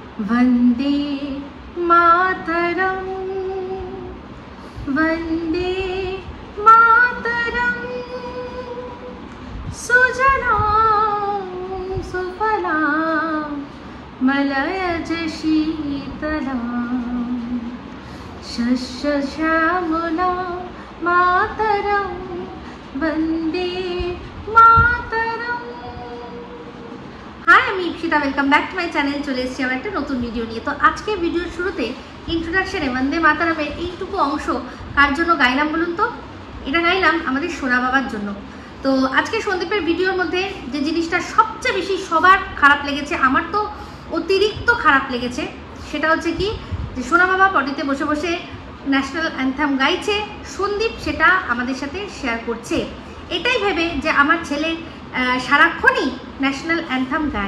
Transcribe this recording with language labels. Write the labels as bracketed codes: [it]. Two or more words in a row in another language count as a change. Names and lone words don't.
[sa] वंदे मातरम वंदे मातरम सुजलां सुफलां मलयज शीतलां शस्यश्यामलां मातरम वंदे मातरम। [en] हाय, আমি ইপসিতা, welcome back to my channel. [bn] চলে এসেছি আবার একটা নতুন ভিডিও নিয়ে। তো আজকে ভিডিওর শুরুতে ইন্ট্রোডাকশনে বন্দে মাতরমের এইটুকু অংশ কার জন্য গাইলাম বলুন তো? এটা গাইলাম আমাদের সোনা বাবার জন্য। তো আজকে সন্দীপের ভিডিওর মধ্যে যে জিনিসটা সবচেয়ে বেশি সবার খারাপ লেগেছে, আমার তো অতিরিক্ত খারাপ লেগেছে, সেটা হচ্ছে কি যে সোনা বাবা পটিতে বসে বসে [en] national anthem [bn] গাইছে, সন্দীপ সেটা আমাদের সাথে শেয়ার করছে এটাই ভেবে যে আমার ছেলে সারাক্ষণই [en] national anthem [bn] গায়।